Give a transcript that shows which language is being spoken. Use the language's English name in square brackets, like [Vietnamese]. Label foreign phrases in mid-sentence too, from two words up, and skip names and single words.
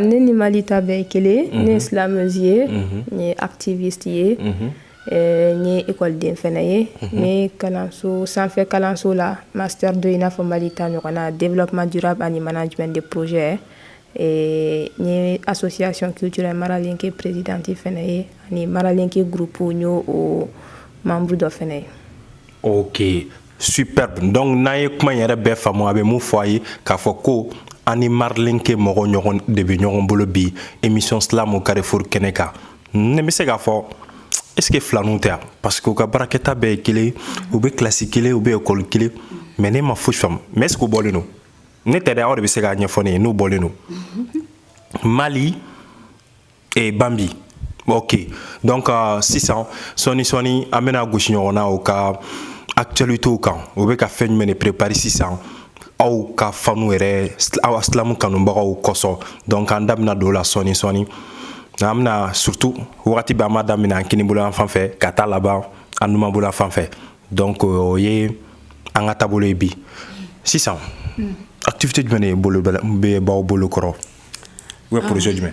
[Bambara] Ne ni Mali ta bɛɛ ye kelen ne ye silamɛzi ye n ye activiste ye n ye école den fɛnɛ ye ne ye kalanso sanfɛ kalanso la master 2 i n'a fɔ Mali ta ɲɔgɔn na [French] développement durable [Bambara] ani [French] management de projet [Bambara] n ye [French] association culturelle [Bambara] Maralenke présidente fɛnɛ ye ani Maralenke groupe n y'o o membre dɔ fɛnɛ ye. [French] Ok, superbe. [Bambara] Donc n'a ye kuma yɛrɛ bɛɛ faamu a bɛ mun fɔ a ye k'a fɔ ko ani Maralenke mɔgɔ ɲɔgɔn de bɛ ɲɔgɔn bolo bi émission Islam au Carrefour kɛnɛ kan. Ne bɛ se k'a fɔ [French] est-ce que [Bambara] filanninw tɛ yan [French] parce que [Bambara] u ka baarakɛta bɛɛ ye kelen u bɛ kilasi kelen u bɛ école kelen mais ne ma fosi faamu mais [French] est-ce que [Bambara] u bɔlen don? Ne tɛ dɛ aw de bɛ se k'a ɲɛfɔ ne ye n'u bɔlen don. [French] Mali et Bambi. [Bambara] Ok, donc sisan sɔɔni an bɛna gosi ɲɔgɔn na o ka actualités kan o bɛ ka fɛn jumɛn de préparer sisan aw ka fanu yɛrɛ aw Islam kanubagaw kɔsɔn donc an da bɛna don o la sɔɔni an bɛna surtout wagati bɛɛ an b'a daminɛ an kini bolo yan fan fɛ ka taa laban an numan bolo yan fan fɛ donc o ye an ka taabolo ye bi sisan activité jumɛn de bɛ b'aw bolo kɔrɔ [French] ou bien projet [Bambara] jumɛn?